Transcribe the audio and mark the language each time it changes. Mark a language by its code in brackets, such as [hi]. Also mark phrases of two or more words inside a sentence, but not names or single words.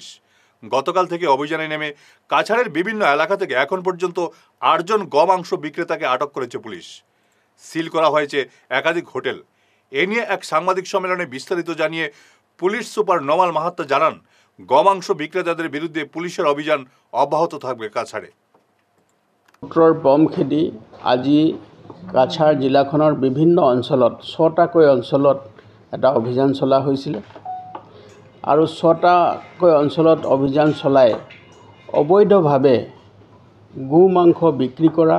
[bn] গতকাল থেকে অভিযানে নেমে কাছাড়ের বিভিন্ন এলাকা থেকে এখন পর্যন্ত 8 জন গমাংস বিক্রেতাকে আটক করেছে পুলিশ। সিল করা হয়েছে একাধিক হোটেল। এ নিয়ে এক সাংবাদিক সম্মেলনে বিস্তারিত জানিয়ে পুলিশ সুপার নমাল মাহাত্তা জানান, গমাংস বিক্রেতাদের বিরুদ্ধে পুলিশের অভিযান অব্যাহত থাকবে কাছাড়ে। [as] বম খেদি আজি কাছাৰ জিলাখনৰ বিভিন্ন অঞ্চলত 6টাকৈ অঞ্চলত এটা অভিযান চলা হৈছিল আৰু 6টাকৈ অঞ্চলত অভিযান চলাই অবৈধভাৱে গো মাংস বিক্ৰী কৰা